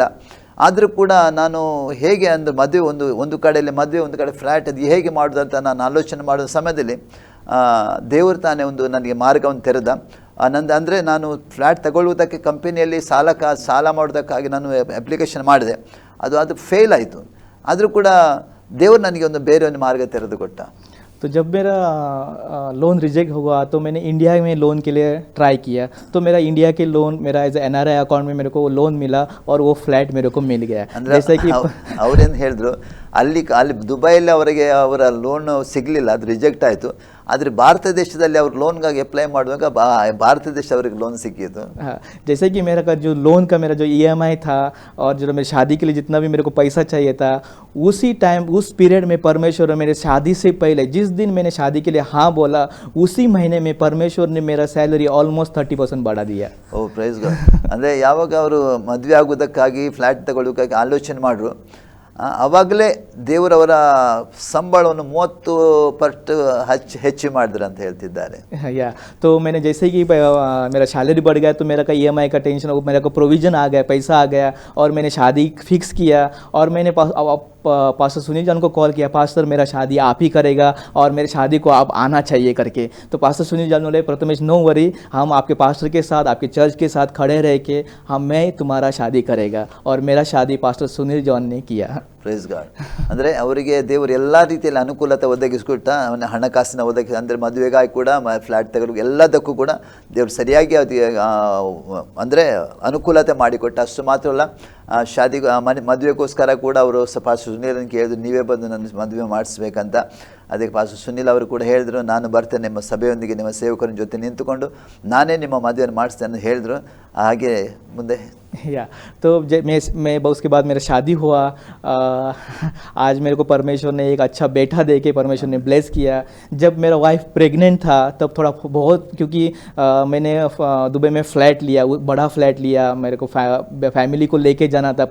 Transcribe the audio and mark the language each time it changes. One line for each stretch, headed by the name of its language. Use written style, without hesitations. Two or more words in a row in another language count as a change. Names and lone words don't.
Kannada: ಆದರೂ ಕೂಡ ನಾನು ಹೇಗೆ ಅಂದರೆ ಮದುವೆ ಒಂದು ಕಡೆಯಲ್ಲಿ ಮದುವೆ, ಒಂದು ಕಡೆ ಫ್ಲ್ಯಾಟ್, ಅದು ಹೇಗೆ ಮಾಡೋದಂತ ನಾನು ಆಲೋಚನೆ ಮಾಡೋ ಸಮಯದಲ್ಲಿ ದೇವರು ತಾನೇ ಒಂದು ನನಗೆ ಮಾರ್ಗವನ್ನು ತೆರೆದ. ಅಂದರೆ ನಾನು ಫ್ಲ್ಯಾಟ್ ತಗೊಳ್ಳುವುದಕ್ಕೆ ಕಂಪನಿಯಲ್ಲಿ ಸಾಲ ಮಾಡೋದಕ್ಕಾಗಿ ನಾನು ಅಪ್ಲಿಕೇಶನ್ ಮಾಡಿದೆ. ಅದು ಫೇಲ್ ಆಯಿತು. ಆದರೂ ಕೂಡ ದೇವರು ನನಗೆ ಬೇರೆ ಒಂದು ಮಾರ್ಗ ತೆರೆದು ಕೊಟ್ಟ.
Hindi: तो जब मेरा लोन रिजेक्ट हुआ तो मैंने इंडिया में लोन के लिए ट्राई किया। तो मेरा इंडिया के लोन मेरा एज NRI अकाउंट में मेरे को लोन मिला और वो फ्लैट मेरे को मिल गया। जैसे कि
Kannada: ಅವ್ರೇನು ಹೇಳಿದ್ರು, ಅಲ್ಲಿ ದುಬೈಯಲ್ಲಿ ಅವರಿಗೆ ಅವರ ಲೋನ್ ಸಿಗಲಿಲ್ಲ, ಅದು ರಿಜೆಕ್ಟ್ ಆಯಿತು. ಆದರೆ ಭಾರತ ದೇಶದಲ್ಲಿ ಅವ್ರು ಲೋನ್ಗಾಗಿ ಅಪ್ಲೈ ಮಾಡುವಾಗ ಭಾರತ ದೇಶ ಅವರಿಗೆ ಲೋನ್ ಸಿಕ್ಕಿತ್ತು.
Hindi: हाँ, जैसे कि मेरा जो लोन का मेरा जो EMI था और जो मेरी शादी के लिए जितना भी मेरे को पैसा चाहिए था, उसी टाइम उस पीरियड में परमेश्वर मेरे शादी से पहले जिस दिन मैंने शादी के लिए हाँ बोला उसी महीने में परमेश्वर ने मेरा सैलरी ऑलमोस्ट 30% बढ़ा दिया।
English: Oh praise God.
Kannada: ಅಂದರೆ ಯಾವಾಗ ಅವರು ಮದುವೆ ಆಗೋದಕ್ಕಾಗಿ ಫ್ಲ್ಯಾಟ್ ತಗೊಳ್ಳೋಕ್ಕಾಗಿ ಆಲೋಚನೆ ಮಾಡಿದ್ರು, ಆವಾಗಲೇ ದೇವರವರ ಸಂಬಳವನ್ನು 30 ಪಟ್ಟು ಹೆಚ್ಚು ಮಾಡಿದ್ರು ಅಂತ ಹೇಳ್ತಿದ್ದಾರೆ.
Hindi: या तो मैंने जैसे कि मेरा सैलरी बढ़ गया तो मेरा का EMI का टेंशन, मेरा को प्रोविज़न आ गया, पैसा आ गया और मैंने शादी फिक्स किया। और मैंने पास्टर सुनील जॉन को कॉल किया, पास्टर मेरा शादी आप ही करेगा और मेरे शादी को आप आना चाहिए करके। तो पास्टर सुनील जॉन बोले प्रथमेश
English: no worry,
Hindi: हम आपके पास्टर के साथ आपके चर्च के साथ खड़े रह के मैं तुम्हारा शादी करेगा। और मेरा शादी पास्टर सुनील जॉन ने किया।
English: Praise God.
Kannada: ಅಂದರೆ ಅವರಿಗೆ ದೇವರು ಎಲ್ಲ ರೀತಿಯಲ್ಲಿ ಅನುಕೂಲತೆ ಒದಗಿಸ್ಕೊಟ್ಟ. ಅವನ ಹಣಕಾಸಿನ ಅಂದರೆ ಮದುವೆಗಾಗಿ ಕೂಡ ಫ್ಲ್ಯಾಟ್ ತಗೊಳ್ಳೋಕೆ ಎಲ್ಲದಕ್ಕೂ ಕೂಡ ದೇವರು ಸರಿಯಾಗಿ ಅಂದರೆ ಅನುಕೂಲತೆ ಮಾಡಿಕೊಟ್ಟ. ಅಷ್ಟು ಮಾತ್ರ ಅಲ್ಲ, ಮದುವೆಗೋಸ್ಕರ ಕೂಡ ಅವರು ಪಾಸ್ಟರ್ ಸುನೀಲನ್ನು ಕೇಳಿದ್ರು, ನೀವೇ ಬಂದು ನನ್ನ ಮದುವೆ ಮಾಡಿಸ್ಬೇಕಂತ. ಅದಕ್ಕೆ ಪಾಸ್ಟರ್ ಸುನೀಲ್ ಅವರು ಕೂಡ ಹೇಳಿದರು, ನಾನು ಬರ್ತೇನೆ ನಿಮ್ಮ ಸಭೆಯೊಂದಿಗೆ ನಿಮ್ಮ ಸೇವಕರ ಜೊತೆ ನಿಂತುಕೊಂಡು ನಾನೇ ನಿಮ್ಮ ಮದುವೆಯನ್ನು ಮಾಡಿಸ್ತೇನೆ ಅಂತ ಹೇಳಿದ್ರು. ಹಾಗೆ ಮುಂದೆ
Hindi: या तो मैं उसके बाद मेरा शादी हुआ। आज मेरे को परमेश्वर ने एक अच्छा बेटा दे के परमेश्वर ने ब्लेस किया। जब मेरा वाइफ प्रेग्नेंट था तब थोड़ा बहुत, क्योंकि मैंने दुबई में फ्लैट लिया, बड़ा फ्लैट लिया, मेरे को फैमिली को लेके जाना था।